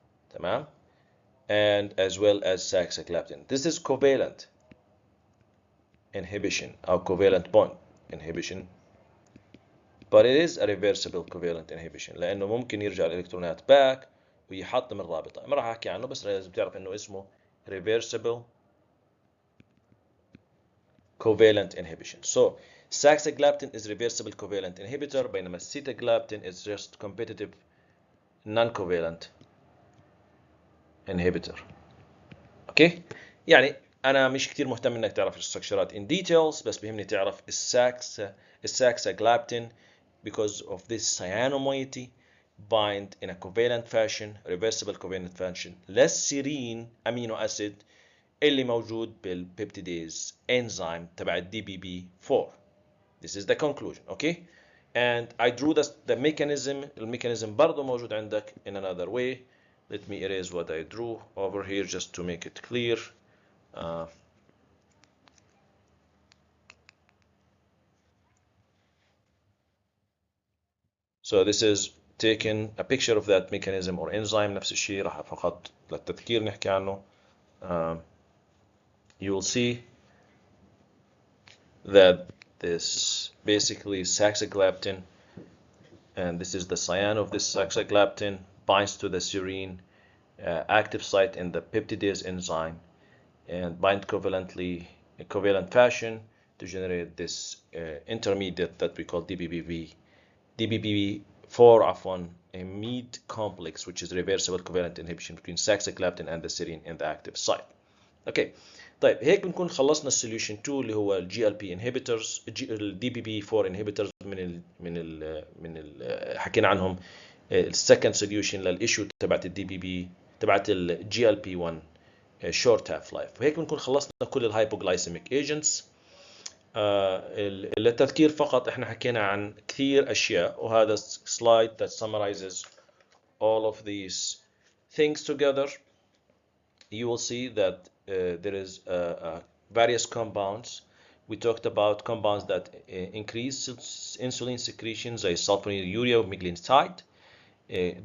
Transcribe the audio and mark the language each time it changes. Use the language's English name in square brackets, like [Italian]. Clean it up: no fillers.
[Arabic] تمام. [English] and as well as saxagliptin. This is covalent inhibition or covalent bond inhibition, but it is a reversible covalent inhibition [Arabic] لأنه ممكن يرجع الإلكترونات [English] back [Arabic] ويحطم الرابطة. ما راح أحكي عنه بس لازم تعرف إنه اسمه reversible covalent inhibition. [English] So saxagliptin is reversible covalent inhibitor [Arabic] بينما [English] sitagliptin is just competitive non-covalent inhibitor. okay. [Arabic] يعني أنا مش كتير مهتم إنك تعرف الستركشرات [English] in details، [Arabic] بس بيهمني تعرف الساكساجلابتين [English] because of this cyano moiety bind in a covalent fashion, [Arabic] reversible covalent fashion للسيرين amino acid اللي موجود بالبيبتيديز enzyme تبع الدي بي بي 4. [English] This is the conclusion. okay. and I drew the mechanism. [Arabic] الميكانيزم برضه موجود عندك [English] in another way. Let me erase what I drew over here just to make it clear. So this is taking a picture of that mechanism or enzyme. [Arabic] نفس الشيء راح فقط للتذكير نحكي عنه. [English] You will see that this basically saxagliptin, and this is the cyano of this saxagliptin, binds to the serine active site in the peptidase enzyme and bind covalently in covalent fashion to generate this intermediate that we call DBB4 [Arabic] عفوا, [English] a meat complex which is reversible covalent inhibition between saxagliptin and the serine in the active site. Okay. [Arabic] طيب هيك بنكون خلصنا السوليوشن 2 اللي هو الجي ال بي انهبيتورز، الدي بي بي 4 انهبيتورز من حكينا عنهم. السكند سوليوشن للايشو تبعت الدي بي بي تبعت الجي ال بي 1 شورت هاف لايف. وهيك بنكون خلصنا كل الهايبوغلايسيميك ايجنتس. للتذكير فقط احنا حكينا عن كثير اشياء، وهذا سلايد [English] that summarizes all of these things together, you will see that there is various compounds. We talked about compounds that increase insulin secretion, [Arabic] زي [English] sulfonylurea وميglitide.